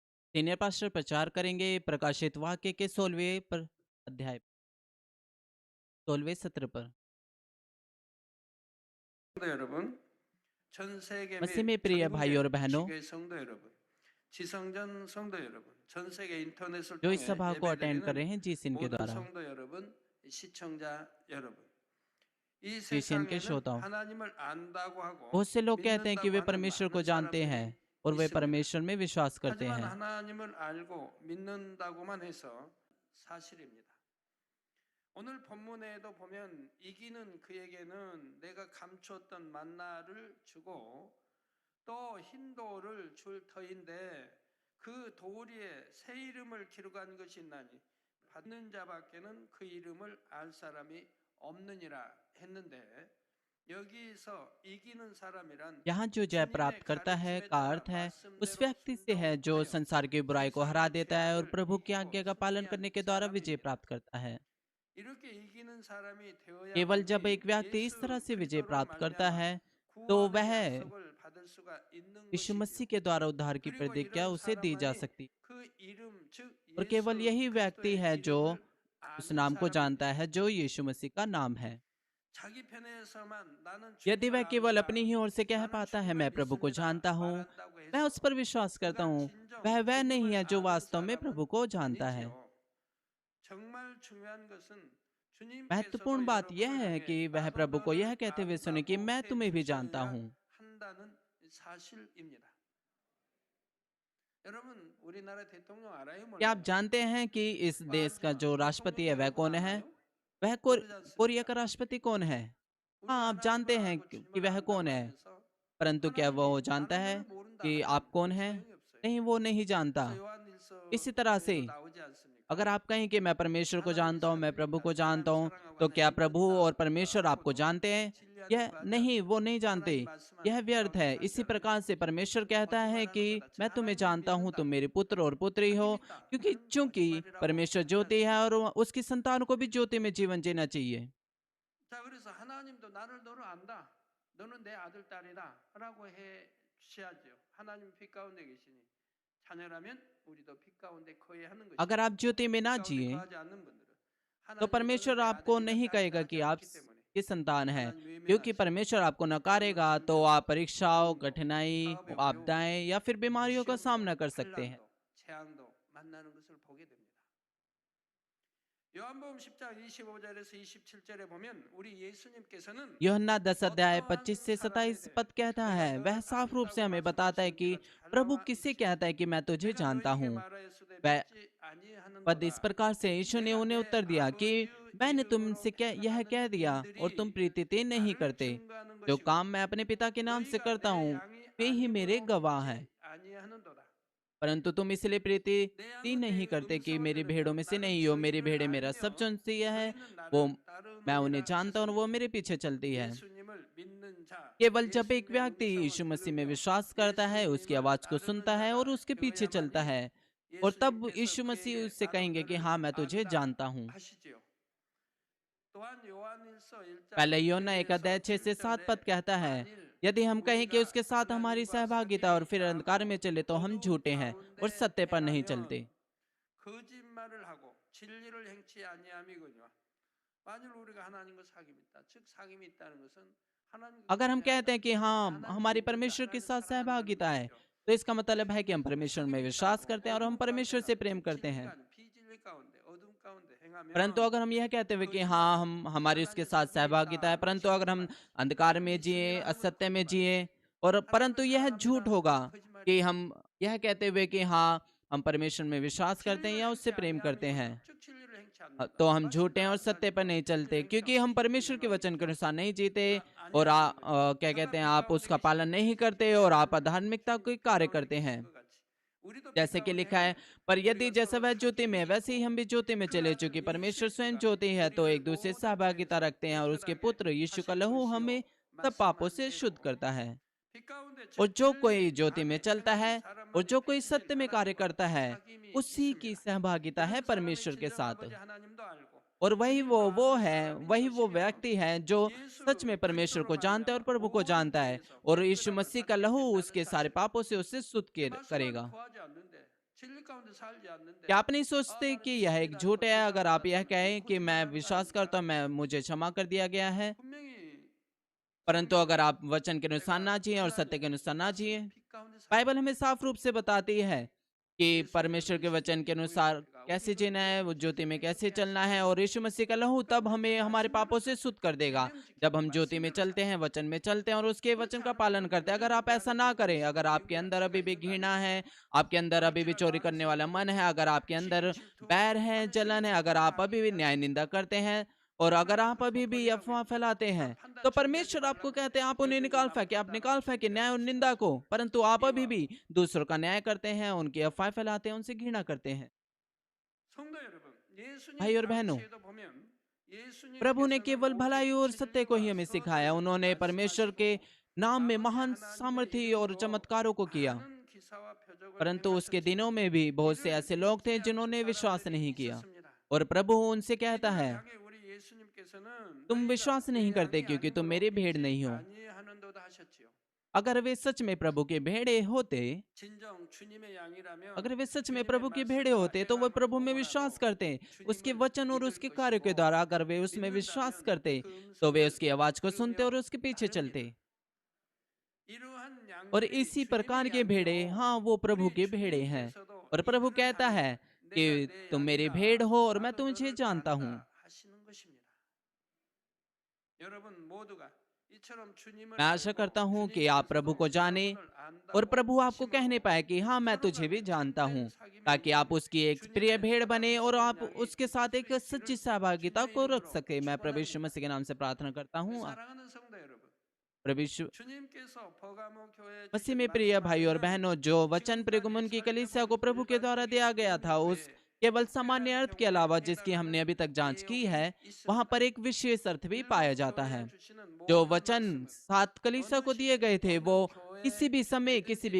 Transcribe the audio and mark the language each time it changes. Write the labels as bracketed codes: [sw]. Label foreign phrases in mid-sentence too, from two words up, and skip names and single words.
[hi] सीनियर पास्टर प्रचार करेंगे प्रकाशित वाक्य के 16वें अध्याय 16वें सत्र पर। [ko] 성도 여러분, 전 세계 [hi] मसीह [ko] 및 [hi] में प्रिय भाई और [ko] 전국의 [hi] बहनों, [ko] 지교회 성도 여러분, 지성전 성도 여러분, 전 세계 인터넷을 [hi] जो इस [ko] 통해 [hi] सभा को अटेंड कर [ko] 예배드리는 [hi] रहे हैं जीसिन के [ko] 모든 [hi] द्वारा, [ko] 성도 여러분, 시청자 여러분. 이 [hi] जीसिन के [ko] 세상에는 [hi] श्रोताओं। [ko] 하나님을 안다고 하고 [hi] बहुत से लोग कहते हैं कि [ko] 믿는다고 [hi] वे [ko] 하는 [hi] परमेश्वर को [ko] 많은 [hi] जानते हैं [ko] 사람들이 [hi] और वे [ko] 있습니다. [hi] परमेश्वर में विश्वास करते [ko] 하지만 [hi] हैं, [ko] 하나님을 알고 믿는다고만 해서 사실입니다. 오늘 본문에도 보면 이기는 그에게는 내가 감추었던 만나를 주고 또 흰 돌을 줄 터인데 그 돌 위에 새 이름을 기록한 것이 있나니 받는 자밖에는 그 이름을 알 사람이 없느니라 했는데 여기서 이기는 사람이란 [hi] यहाँ जो जय [ko] 주님의 [hi] प्राप्त करता है [ko] 가르침에 [hi] का [ko] 따라 [hi] अर्थ है उस [ko] 말씀대로 [hi] व्यक्ति से है जो [ko] 순종하여 [hi] संसार की बुराई को हरा [ko] 세상의 [hi] देता है और [ko] 죄악을 [hi] प्रभु की [ko] 이기고 [hi] आज्ञा का पालन [ko] 승리한 [hi] करने के द्वारा विजय [ko] 사람입니다. [hi] प्राप्त करता है। [ko] 이렇게 이기는 사람이 [hi] केवल जब [ko] 되어야만이 [hi] एक व्यक्ति इस तरह [ko] 예수 [hi] से विजय [ko] 그리스도로 [hi] प्राप्त करता [ko] 말미암아 [hi] है तो [ko] 구원의 [hi] वह [ko] 약속을 받을 수가 있는 [hi] यीशु [ko] 것이지요. [hi] मसीह के द्वारा उद्धार की [ko] 그리고 [hi] प्रतिज्ञा [ko] 이런 [hi] उसे दी जा [ko] 사람만이 [hi] सकती है। [ko] 그 इ름 즉 [hi] और केवल [ko] 예수 [hi] यही व्यक्ति [ko] 그리스도의 [hi] है जो [ko] 이름을 [hi] उस [ko] 아는 [hi] नाम को जानता [ko] 사람입니다. [hi] है जो यीशु मसीह का नाम है। [ko] 자기 편에서만 나는 [hi] यदि [ko] 주님을 [hi] वह केवल अपनी [ko] 압니다. [hi] ही ओर से कह [ko] 나는 [hi] पाता है [ko] 주님을 [hi] मैं प्रभु को [ko] 믿습니다. [hi] जानता हूँ, [ko] 말한다고 [hi] मैं उस [ko] 해서 [hi] पर विश्वास करता [ko] 그가 [hi] हूँ, [ko] 진정 [hi] वह नहीं [ko] 주님을 [hi] है जो [ko] 아는 [hi] वास्तव में प्रभु [ko] 사람은 [hi] को जानता है। [ko] 아니지요. 정말 중요한 것은 주님께서도 [hi] महत्वपूर्ण बात यह [ko] 여러분을 [hi] है [ko] 향해 [hi] कि वह [ko] 나도 [hi] प्रभु को यह [ko] 너를 [hi] कहते हुए सुने कि [ko] 안다고 [hi] मैं [ko] 해 [hi] तुम्हें भी जानता [ko] 주셔야 [hi] हूँ। [ko] 한다는 사실입니다. 여러분 우리나라 대통령 알아요 [hi] क्या आप [ko] 몰라요? [hi] जानते हैं कि इस देश का [ko] 빠지마. [hi] जो [ko] 대통령 [hi] राष्ट्रपति है वह [ko] 여러분 [hi] कौन है? [ko] 알아요? [hi] वह [ko] 모르지 [hi] कोरिया [ko] 않습니까? [hi] का राष्ट्रपति कौन है? [ko] 우리가 [hi] हाँ, आप [ko] 하나님을 [hi] जानते हैं [ko] 알고 [hi] कि [ko] 주님을 [hi] वह [ko] 안다고 [hi] कौन है, [ko] 하면서 [hi] परंतु क्या [ko] 하나님이 [hi] वो जानता [ko] 나는 [hi] है [ko] 너를 모른다 [hi] कि [ko] 하면 [hi] आप कौन हैं? [ko] 소용이 없어요. [hi] नहीं, वो नहीं जानता। [ko] 그래서 [hi] इसी तरह से [ko] 요한일서에도 나오지 않습니까? [hi] अगर आप कहें कि मैं परमेश्वर को [ko] 하나님이 [hi] जानता हूँ, मैं प्रभु [ko] 사랑이니까 [hi] को जानता [ko] 사람이 [hi] हूँ, [ko] 사랑하고 [hi] तो [ko] 하나님 [hi] क्या प्रभु और [ko] 믿는다 [hi] परमेश्वर आपको [ko] 하고도 [hi] जानते हैं? [ko] 진리하는 [hi] यह [ko] 거 하지 [hi] नहीं, वो [ko] 않습니까? [hi] नहीं जानते। [ko] 하나님 말씀하는 [hi] यह व्यर्थ है। [ko] 하지 [hi] इसी [ko] 않아요? [hi] प्रकार से परमेश्वर कहता है कि [ko] 거짓말하는 거다. [hi] मैं तुम्हें [ko] 하나님을 [hi] जानता हूँ, तुम [ko] 믿는다. [hi] मेरे पुत्र और पुत्री हो, [ko] 하나님 믿다. [hi] क्योंकि [ko] 하는 [hi] चूंकि [ko] 거짓말이라고 [hi] परमेश्वर [ko] 하지 [hi] ज्योति है और [ko] 않습니까? [hi] उसकी संतान को भी ज्योति में जीवन जीना चाहिए। [ko] 자, 그래서 하나님도 너를 안다. 너는 내 아들 딸이다라고 해주셔야죠. 하나님 빛 가운데 계시니 자녀라면 우리도 빛 가운데 거해야 하는 것이죠. [hi] अगर आप ज्योति में [ko] 빛 [hi] ना [ko] 가운데 [hi] जिए [ko] 거하지 않는 분들은 [hi] तो [ko] 하나님 [hi] परमेश्वर [ko] 너는 내 [hi] आपको [ko] 아들이다 [hi] नहीं [ko] 딸이다 [hi] कहेगा [ko] 하지 [hi] कि आप [ko] 않기 때문에 [hi] की संतान है, [ko] 하나님 [hi] क्योंकि [ko] 외면하시고 [hi] परमेश्वर आपको [ko] 여러분 [hi] नकारेगा तो [ko] 질병, [hi] आप परीक्षाओं, [ko] 고난도, [hi] कठिनाई, [ko] 사업의 어려움, [hi] आपदाएं या फिर बीमारियों का [ko] 시험도, [hi] सामना कर सकते हैं। [ko] 환란도, 재앙도 만나는 것을 보게 됩니다. 요한복음 10장 25절에서 27절에 보면 우리 예수님께서는 [hi] यूहन्ना 10 अध्याय [ko] 어떠한 [hi] 25 से [ko] 사람에 [hi] 27 [ko] 대해 [hi] पद कहता [ko] 내가 [hi] है, वह [ko] 너를 [hi] साफ रूप से [ko] 안다고 [hi] हमें बताता है कि [ko] 말씀하시는 데가 잘 [hi] प्रभु [ko] 나와 [hi] किससे [ko] 있죠. [hi] कहता है कि मैं तुझे [ko] 내가 [hi] जानता [ko] 너희에게 [hi] हूँ। [ko] 말하였으되 [hi] वह [ko] 믿지 [hi] पद इस [ko] 아니하는도다. [hi] प्रकार से यीशु ने [ko] 내가 [hi] उन्हें [ko] 내 [hi] उत्तर दिया कि [ko] 아버지의 [hi] मैंने [ko] 이름으로 [hi] तुमसे यह कह [ko] 행하는 [hi] दिया और तुम [ko] 일들이 [hi] प्रीतिते नहीं [ko] 나를 [hi] करते। [ko] 증거하는 [hi] जो [ko] 것이고 [hi] काम मैं अपने पिता के नाम से [ko] 너희가 [hi] करता [ko] 내 [hi] हूँ [ko] 양이 [hi] वे ही मेरे [ko] 아님으로 [hi] गवाह हैं। [ko] 믿지 아니하는도다. [hi] परंतु तुम इसलिए [ko] 내 [hi] प्रीति [ko] 양은 [hi] नहीं [ko] 내 [hi] करते कि [ko] 음성을 [hi] मेरी भेड़ों [ko] 들으며 [hi] में से [ko] 나는 [hi] नहीं हो। मेरी [ko] 저희를 [hi] भेड़ें मेरा सब [ko] 알며 [hi] सुनती है, [ko] 저희는 [hi] वो [ko] 나를 [hi] मैं उन्हें [ko] 따르느니라 [hi] जानता हूँ और वो [ko] 하셨습니다. [hi] मेरे पीछे चलती है। [ko] 예수님을 믿는 자, [hi] केवल जब एक [ko] 예수님의 [hi] व्यक्ति [ko] 음성을 [hi] यीशु मसीह में [ko] 들으며 [hi] विश्वास करता है, उसकी [ko] 예수님을 [hi] आवाज को [ko] 따르는 [hi] सुनता है और [ko] 자가 [hi] उसके पीछे चलता [ko] 되어야만이 [hi] है, और तब [ko] 예수님께서 [hi] यीशु मसीह [ko] 그에게 [hi] उससे [ko] 나도 [hi] कहेंगे कि [ko] 너를 [hi] हाँ, मैं तुझे [ko] 안다 [hi] जानता हूँ। [ko] 하시지요. 또한 요한일서 1장 [hi] पहले यूहन्ना 1 अध्याय 6 से 7 पद कहता है, यदि हम कहें कि उसके साथ हमारी सहभागिता और फिर अंधकार में चले तो हम झूठे हैं और सत्य पर नहीं चलते। [ko] 거짓말을 하고 진리를 행치 아니함이거니와 만일 우리가 하나님과 사귐이 있다. 즉 사귐이 있다는 것은 하나님과 [hi] अगर हम कहते हैं कि हाँ, [ko] 하나님 [hi] हमारी [ko] 믿는다, [hi] परमेश्वर के [ko] 하나님 [hi] साथ [ko] 사랑한다는 [hi] सहभागिता है, [ko] 것이죠. [hi] तो इसका मतलब है कि हम परमेश्वर में [ko] 사귐이 [hi] विश्वास [ko] 있다고 [hi] करते हैं और हम [ko] 어둠 가운데 [hi] परमेश्वर से [ko] 행하면 [hi] प्रेम [ko] 즉 [hi] करते हैं। [ko] 진리가 아닌 비진리 가운데 어둠 가운데 [hi] परंतु [ko] 행하면 [hi] अगर हम यह कहते हुए कि हाँ, हम हमारी उसके [ko] 하나님 [hi] साथ [ko] 사귐이 [hi] सहभागिता है, [ko] 있다. [hi] परंतु अगर हम [ko] 진리만 [hi] अंधकार [ko] 하나님 [hi] में जिए, [ko] 믿습니다는 건 [hi] असत्य में [ko] 거짓말이에요. [hi] जिए, और [ko] 하나님을 [hi] परंतु यह झूठ [ko] 사랑합니다. [hi] होगा [ko] 그건 [hi] कि [ko] 거짓말이죠. [hi] हम यह कहते हुए कि हाँ, हम परमेश्वर में विश्वास करते हैं [ko] 진리를 [hi] या [ko] 행치 [hi] उससे प्रेम करते हैं, [ko] 아니함이거니와 즉 진리를 행치 않는다. [hi] तो हम झूठे हैं और [ko] 말씀 [hi] सत्य पर [ko] 따르지 [hi] नहीं [ko] 않고 [hi] चलते, [ko] 진리를 행치 [hi] क्योंकि [ko] 않고 [hi] हम परमेश्वर के [ko] 진리를 [hi] वचन के [ko] 행치 [hi] अनुसार नहीं जीते [ko] 않- [hi] और [ko] 아니하는 거죠. [hi] क्या [ko] 저가 [hi] कहते हैं, [ko] 빛 [hi] आप [ko] 가운데 [hi] उसका पालन [ko] 계시니 [hi] नहीं करते [ko] 빛이 [hi] और आप [ko] 사람을 [hi] अधार्मिकता [ko] 비추시니 [hi] के [ko] 빛 [hi] कार्य [ko] 가운데 [hi] करते [ko] 계신 [hi] हैं। [ko] 것 같이 우리도 빛 [hi] जैसे कि [ko] 가운데 [hi] लिखा है, [ko] 행하면 [hi] पर यदि [ko] 우리가 [hi] जैसा [ko] 서로 [hi] वह ज्योति [ko] 사귐이 [hi] में वैसे ही [ko] 있고 [hi] हम भी ज्योति में [ko] 그 [hi] चले, [ko] 아들 [hi] चूंकि परमेश्वर स्वयं [ko] 예수 [hi] ज्योति है, तो [ko] 우리를 [hi] एक दूसरे से [ko] 모든 [hi] सहभागिता [ko] 죄에서 [hi] रखते हैं और उसके [ko] 깨끗하게 [hi] पुत्र यीशु का [ko] 하실 [hi] लहू [ko] 것이요 [hi] हमें सब पापों [ko] 말씀한 [hi] से शुद्ध [ko] 대로 [hi] करता है। [ko] 빛 가운데 [hi] और [ko] 즉 [hi] जो कोई [ko] 진리 [hi] ज्योति में [ko] 안에 [hi] चलता [ko] 행하는 [hi] है और [ko] 사람만이 [hi] जो कोई [ko] 빛이신 [hi] सत्य में कार्य [ko] 하나님과 [hi] करता है, [ko] 사귐이 [hi] उसी की [ko] 있습니다. [hi] सहभागिता है [ko] 그런 사람이 [hi] परमेश्वर के [ko] 진정 [hi] साथ। [ko] 아버지 하나님도 알고 [hi] और वही [ko] 주님도 [hi] वो [ko] 아는 [hi] है, [ko] 사람이 [hi] वही वो [ko] 것이며 [hi] व्यक्ति है जो सच में [ko] 예수 [hi] परमेश्वर [ko] 그리스도로 [hi] को जानता है और [ko] 말미암아 [hi] प्रभु को [ko] 모든 [hi] जानता है, [ko] 죄에서 [hi] और यीशु [ko] 깨끗함을 [hi] मसीह का [ko] 받게 [hi] लहू [ko] 된다는 [hi] उसके सारे [ko] 사실. [hi] पापों से उसे शुद्ध [ko] 그 말씀은 [hi] करेगा। [ko] 거하지 않는데 진리 가운데 살지 않는데 [hi] क्या आप नहीं सोचते [ko] 나는 [hi] कि [ko] 이 [hi] यह एक [ko] 신이나 [hi] झूठ है [ko] 거짓 [hi] अगर आप यह [ko] 사람이라는 [hi] कहें कि मैं [ko] 거짓말하는 거 [hi] विश्वास करता [ko] 아닙니까? [hi] हूँ, मैं मुझे क्षमा कर दिया गया है, [ko] 분명히 [hi] परंतु अगर [ko] 성경은 [hi] आप वचन के अनुसार [ko] 내가 [hi] ना जिए और सत्य के [ko] 하나님 [hi] अनुसार ना [ko] 말씀 [hi] जिए, [ko] 빛 가운데 살아야 [hi] बाइबल [ko] 돼. [hi] हमें साफ रूप से बताती है कि [ko] 예수님을 [hi] परमेश्वर के वचन [ko] 의식해 [hi] के [ko] 보혈의 [hi] अनुसार [ko] 피가 [hi] कैसे [ko] 우리를 [hi] जीना है, वो [ko] 구원해 [hi] ज्योति में [ko] 주시게 [hi] कैसे [ko] 그렇게 [hi] चलना है, [ko] 하시는 [hi] और यीशु मसीह का लहू [ko] 그러니까 [hi] तब [ko] 우리는 그 [hi] हमें हमारे [ko] 말씀대로 [hi] पापों से [ko] 살아야 [hi] शुद्ध [ko] 돼. [hi] कर देगा [ko] 계명 [hi] जब [ko] 지키고 [hi] हम ज्योति में [ko] 말씀대로 [hi] चलते हैं, [ko] 살아야 돼. [hi] वचन में चलते हैं और उसके [ko] 그렇지 [hi] वचन का [ko] 않으면 [hi] पालन [ko] 여러분 [hi] करते हैं। अगर [ko] 여전히 [hi] आप [ko] 내 [hi] ऐसा [ko] 안에 [hi] ना [ko] 누구 [hi] करें, [ko] 있어? [hi] अगर आपके [ko] 외부의 [hi] अंदर [ko] 악취가 [hi] अभी भी [ko] 있는 거 [hi] घृणा [ko] 아닙니까? [hi] है, आपके अंदर अभी भी [ko] 정죄가 [hi] चोरी करने वाला [ko] 많으시고 [hi] मन है, अगर आपके [ko] 시기 [hi] अंदर [ko] 질투 [hi] बैर है, [ko] 하는 시기 [hi] जलन है, अगर [ko] 질투하는 [hi] आप [ko] 악이 [hi] अभी भी न्याय [ko] 있다면 [hi] निंदा करते हैं और अगर [ko] 하나님은 [hi] आप [ko] 그것도 [hi] अभी भी [ko] 버리라고 [hi] अफवाह [ko] 했는데 [hi] फैलाते [ko] 나 [hi] हैं, [ko] 판단 [hi] तो [ko] 정죄하지 [hi] परमेश्वर आपको [ko] 말라 [hi] कहते हैं [ko] 그래. [hi] आप उन्हें [ko] 여전히 [hi] निकाल [ko] 남 [hi] फेंके, आप [ko] 판단하고 [hi] निकाल फेंके न्याय और [ko] 정죄하고 [hi] निंदा को, [ko] 싶어하시고 [hi] परंतु आप अभी भी [ko] 미워하고 [hi] दूसरों का न्याय करते हैं, उनकी अफवाह फैलाते हैं, उनसे घृणा करते हैं। [ko] 성도 여러분, 예수님 [hi] भाई और बहनों, [ko] 당시에도 보면 [hi] प्रभु ने [ko] 예수님께서는 [hi] केवल [ko] 오직 [hi] भलाई और सत्य को ही [ko] 진리와 [hi] हमें सिखाया। [ko] 선을 [hi] उन्होंने परमेश्वर के [ko] 말씀하시고 [hi] नाम में [ko] 아버지 [hi] महान [ko] 하나님의 [hi] सामर्थ्य और [ko] 이름으로 [hi] चमत्कारों को किया, [ko] 많은 기사와 표적을 [hi] परंतु उसके दिनों [ko] 행하셨지만 [hi] में भी बहुत से [ko] 이를 [hi] ऐसे लोग थे [ko] 믿지 않는 [hi] जिन्होंने विश्वास [ko] 사람들이 [hi] नहीं किया। [ko] 있었습니다. [hi] और प्रभु उनसे कहता [ko] 이들을 [hi] है, [ko] 향해 우리 예수님께서는 [hi] तुम [ko] 너희가 [hi] विश्वास नहीं [ko] 내 [hi] करते [ko] 양이 [hi] क्योंकि तुम [ko] 아니므로 [hi] मेरी भेड़ [ko] 믿지 [hi] नहीं हो। [ko] 아니하는도다 하셨지요. [hi] अगर वे सच में प्रभु के भेड़े होते, [ko] 진정 주님의 양이라면 [hi] अगर वे सच में [ko] 주님의 [hi] प्रभु के भेड़े [ko] 말씀과 [hi] होते तो वे [ko] 행함을 [hi] प्रभु में विश्वास [ko] 보고라도 [hi] करते, उसके [ko] 주님을 [hi] वचन और [ko] 믿을 [hi] उसके कार्य के [ko] 것이고 [hi] द्वारा अगर वे उसमें विश्वास [ko] 믿는다면 [hi] करते [ko] 그 [hi] तो वे [ko] 음성을 [hi] उसकी आवाज को सुनते और [ko] 들으며 [hi] उसके पीछे चलते। [ko] 따릅니다. 이러한 [hi] और [ko] 양들이 [hi] इसी प्रकार [ko] 주님의 [hi] के भेड़े, [ko] 양이요 [hi] हाँ वो प्रभु [ko] 우리 [hi] के भेड़े हैं। [ko] 주님께서도 [hi] और प्रभु [ko] 이들을 [hi] कहता [ko] 향해 [hi] है [ko] 내가 [hi] कि [ko] 내 [hi] तुम मेरी भेड़ [ko] 양이다 [hi] हो और मैं [ko] 나도 [hi] तुझे [ko] 너를 [hi] जानता हूँ। [ko] 안다 하시는 것입니다. 여러분 모두가 이처럼 주님을 [hi] मैं आशा [ko] 알고 [hi] करता हूँ कि आप प्रभु [ko] 주님께서도 [hi] को जाने [ko] 여러분을 [hi] और [ko] 안다고 [hi] प्रभु आपको कहने [ko] 하심으로 [hi] पाए कि हाँ मैं [ko] 서로 [hi] तुझे भी [ko] 간에 [hi] जानता [ko] 참된 [hi] हूँ, ताकि आप [ko] 사귐이면 [hi] उसकी एक प्रिय [ko] 주님의 [hi] भेड़ बने और [ko] 사랑스러운 [hi] आप [ko] 양이 [hi] उसके साथ [ko] 될 [hi] एक [ko] 수 [hi] सच्ची [ko] 있기를 [hi] सहभागिता [ko] 주님의 [hi] को रख [ko] 이름으로 [hi] सके। मैं प्रभु यीशु [ko] 축원합니다. [hi] मसीह के नाम से प्रार्थना करता [ko] 우리 [hi] हूँ। [ko] 사랑하는 성도 여러분, [hi] प्रभु यीशु [ko] 주님께서 버가모 교회에 [hi] मसीह [ko] 주신 [hi] में प्रिय भाई और [ko] 말씀 [hi] बहनों, जो वचन [ko] 지금까지 [hi] प्रगमन की कलीसिया [ko] 살펴본 [hi] को प्रभु के द्वारा [ko] 일반적인 [hi] दिया गया था, [ko] 의미 [hi] उस [ko] 외에 [hi] केवल सामान्य [ko] 특별한 [hi] अर्थ के [ko] 경우에 [hi] अलावा जिसकी हमने [ko] 해당하는 [hi] अभी तक जांच की [ko] 내용이 [hi] है, वहां [ko] 있습니다. [hi] पर एक विशेष अर्थ भी पाया [ko] 일곱 [hi] जाता [ko] 교회에 [hi] है। [ko] 주시는 [hi] जो [ko] 모든 [hi] वचन [ko] 말씀은 [hi] 7 कलीसिया [ko] 어느 [hi] को दिए [ko] 시대, [hi] गए थे [ko] 어느 [hi] वो [ko] 교회 [hi] किसी भी समय किसी भी